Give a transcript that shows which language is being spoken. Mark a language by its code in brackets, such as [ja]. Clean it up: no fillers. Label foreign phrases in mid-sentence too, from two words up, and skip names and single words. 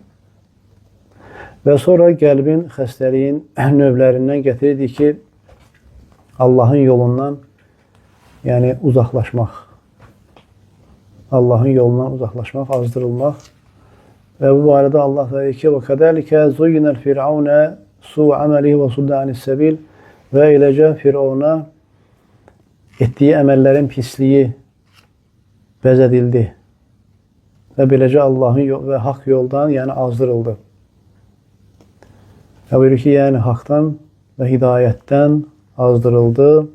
[az] Və sonra qəlbin xəstəliyin növlərindən gətirirdik ki, Allahın yolundan yəni uzaqlaşmaq. Allahın yolundan uzaqlaşmaq, azdırılmaq. Və bu barədə Allah deyir ki, [ar] وَكَذَلِكَ زُيِّنَ الْفِرْعَوْنَ سُوءَ عَمَلِهِ وَصُدَّ عَنِ السَّبِيلِ [az] Və eləcə Firavuna etdiyi əməllərin pisliyi bəzədildi. Və beləcə Allahın və haqq yoldan yəni azdırıldı. Və buyurur ki, yəni haqdan və hidayətdən azdırıldı.